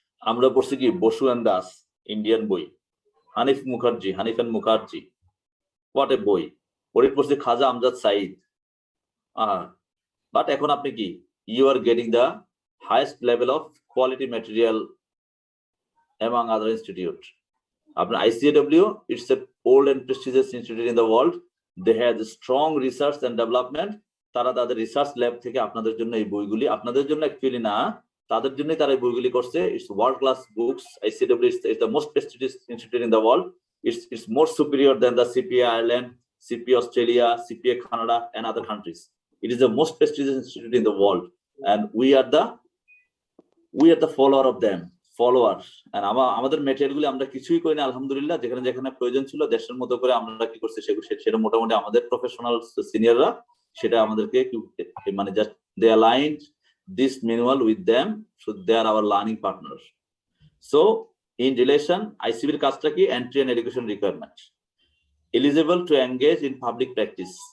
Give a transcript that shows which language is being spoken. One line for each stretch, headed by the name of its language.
Bangla: আমরা পড়ছি কি বসু এন্ড দাস ইন্ডিয়ান বই, Hanif and Mukherjee, what a বই। পড়ে পড়ছি খাজা আমজাদ সাইদ।
English: but
Bangla: এখন আপনি কি,
English: You are getting the highest level of quality material among other institute. আপনার ICAW, it's an old and prestigious institute in the world. They have strong research and development.
Bangla: তারা তাদের research lab থেকে আপনাদের জন্য এই বইগুলি, আপনাদের জন্য অ্যাকচুয়ালি না, তাদের জন্যই তারা এই বইগুলি করছে।
English: It's world class books. ICAW is the most prestigious institute in the world. It's more superior than the CPA Ireland, CPA Australia, CPA Canada and other countries. It is the most prestigious institute in the world, and we are the follower of them, followers.
Bangla: And আমাদের ম্যাটেরিয়ালগুলি আমরা কিছুই করি না আলহামদুলিল্লাহ। যেখানে যেখানে প্রয়োজন ছিল দেশের মতো করে আমরা কি করছি, সেটা মোটামুটি আমাদের প্রফেশনাল সিনিয়ররা সেটা আমাদেরকে মানে
English: Just they aligned this manual with them, so they are our learning partner. So in relation,
Bangla: আইসিবির কাজটা কি,
English: Entry and education requirement, eligible to engage in public practice.